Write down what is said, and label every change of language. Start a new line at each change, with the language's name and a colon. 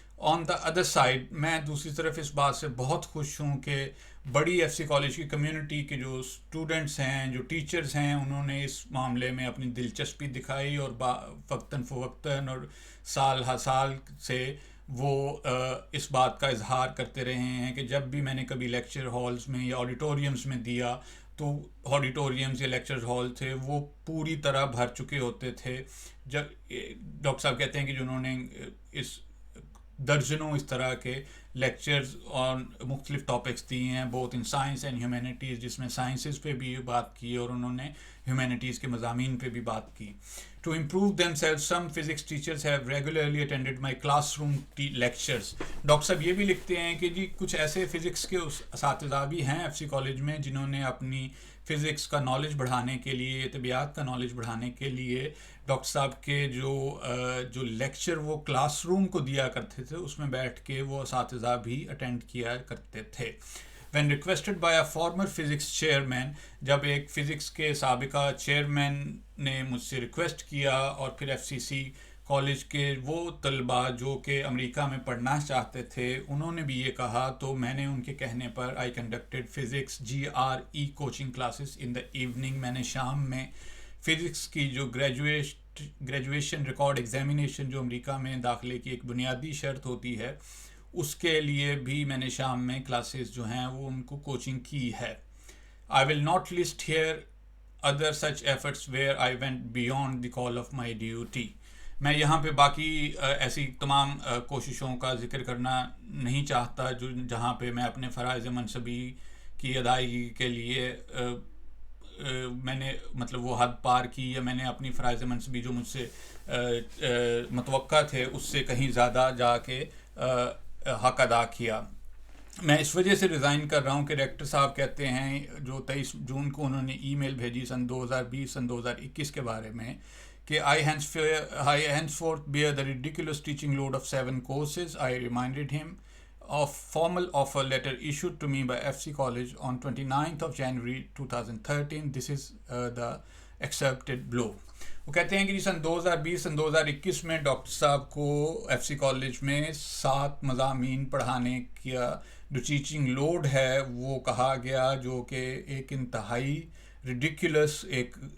English: on the other side
Urdu: میں دوسری طرف اس بات سے بہت خوش ہوں کہ بڑی ایف سی کالج کی کمیونٹی کے جو اسٹوڈنٹس ہیں، جو ٹیچرز ہیں، انہوں نے اس معاملے میں اپنی دلچسپی دکھائی اور وقتاً فوقتاً اور سال ہر سال سے وہ اس بات کا اظہار کرتے رہے ہیں کہ جب بھی میں نے کبھی لیکچر ہالز میں یا آڈیٹوریمز میں دیا تو آڈیٹوریمز یا لیکچر ہال تھے وہ پوری طرح بھر چکے ہوتے تھے. جب ڈاکٹر صاحب کہتے ہیں کہ جنہوں نے اس درجنوں اس طرح کے لیکچرز اور مختلف ٹاپکس دیے ہیں
English: both in science and humanities,
Urdu: جس میں سائنسز پہ بھی بات کی اور انہوں نے ہیومینٹیز کے مضامین پہ بھی بات کی.
English: To improve themselves, some physics teachers have regularly attended my classroom lectures.
Urdu: Doctor صاحب یہ بھی لکھتے ہیں کہ جی کچھ ایسے فزکس کے اساتذہ بھی ہیں ایف سی کالج میں جنہوں نے اپنی فزکس کا نالج بڑھانے کے لیے، طبیعیات کا نالج بڑھانے کے لیے ڈاکٹر صاحب کے جو لیکچر وہ کلاس روم کو دیا کرتے تھے اس میں بیٹھ کے وہ اساتذہ بھی اٹینڈ کیا کرتے تھے.
English: When requested by a former physics chairman،
Urdu: جب ایک فزکس کے سابقہ چیئرمین نے مجھ سے ریکویسٹ کیا اور پھر ایف سی سی کالج کے وہ طلباء جو کہ امریکہ میں پڑھنا چاہتے تھے انہوں نے بھی یہ کہا، تو میں نے ان کے کہنے پر
English: I conducted physics GRE coaching classes in the evening.
Urdu: میں نے شام میں فزکس کی جو گریجویشن ریکارڈ ایگزامینیشن جو امریکہ میں داخلے کی ایک بنیادی شرط ہوتی ہے اس کے لیے بھی میں نے شام میں کلاسز جو ہیں وہ ان کو کوچنگ کی ہے.
English: I will not list here other such efforts where I went beyond the call of my duty.
Urdu: میں یہاں پہ باقی ایسی تمام کوششوں کا ذکر کرنا نہیں چاہتا جہاں پہ میں اپنے فرائض منصبی کی ادائیگی کے لیے میں نے مطلب وہ حد پار کی، یا میں نے اپنی فرائض منصبی جو مجھ سے متوقع تھے اس سے کہیں زیادہ جا کے حق ادا کیا. میں اس وجہ سے ریزائن کر رہا ہوں کہ ڈائریکٹر صاحب کہتے ہیں جو 23 جون کو انہوں نے ای میل بھیجی سن 2021 کے بارے میں کہ
English: I henceforth bear the ridiculous teaching load of 7 courses. I reminded him of formal offer letter issued to me by FC College on 29th of January 2013. This is the accepted blow.
Urdu: وہ کہتے ہیں کہ جی سن 2021 میں doctor صاحب کو F C college میں 7 مضامین پڑھانے کا جو ٹیچنگ لوڈ ہے وہ کہا گیا، جو کہ ایک انتہائی ریڈیکولس ایک